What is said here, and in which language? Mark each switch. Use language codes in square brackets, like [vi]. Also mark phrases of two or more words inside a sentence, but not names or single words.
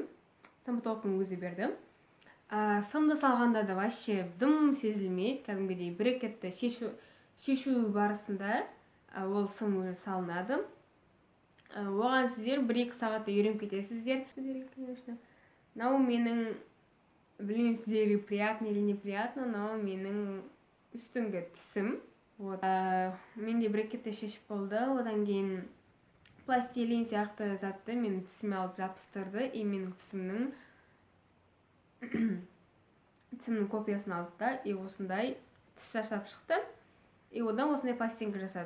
[kk] Стоматологтың өзі берді. Сымды салғанда да вообще дым сезілмейді, кәдімгідей брекетті шешу барысында ол сым өзі салынады. Оған сіздер 1-2 сағатта үйреніп кетесіздер. Мынау менің, білмеймін сіздерге [ru] приятно или неприятно, но [kk] менің үстіңгі тісім. Менде брекетті шешіп болды, одан кейін пластилин сияқты затты мен тісіме алып жабыстырды, и менің тісімнің копиясын алды да, и осындай тіс жасап шықты, и одан осындай пластинка жасады.